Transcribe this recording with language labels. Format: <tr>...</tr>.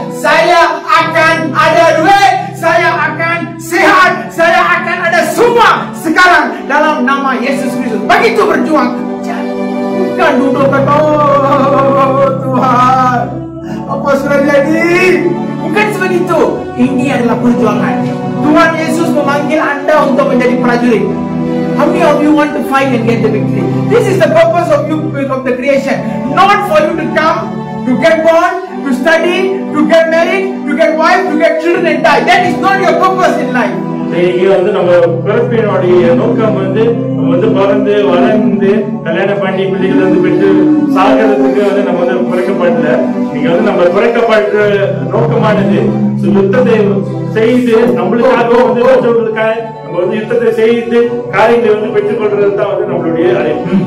<ms>Saya akan ada duit, saya akan sehat, saya akan ada semua sekarang dalam nama Yesus Kristus. Begitu berjuang. Bukan duduk kata, oh Tuhan, apa sudah jadi? Bukan sebegitu. Ini adalah perjuangan. Tuhan Yesus memanggil Anda untuk menjadi prajurit.</ms> <en>How many of you want to fight and get the victory? This is the purpose of you, of the creation. Not for you to come, to get born, to study, to get married, to get wife, to get children and die. That is not your purpose in life.</en> <ta>இங்க வந்து நம்ம பிறப்பினுடைய நோக்கம் வந்து நம்ம வந்து பிறந்து வளர்ந்து கல்யாணம் பண்ணி பிள்ளைகள் வந்து பெற்று சாகிறதுக்கு வந்து நம்ம வந்து பிறக்கப்படல. நீங்க வந்து நம்ம பிறக்கப்படுற நோக்கமானது யுத்தத்தை செய்து நம்மளுக்காக வந்து மற்றவர்களுக்காக நம்ம வந்து யுத்தத்தை செய்து காரியங்களை வந்து பெற்றுக் கொள்றது தான் வந்து நம்மளுடைய அழைப்பு.</ta>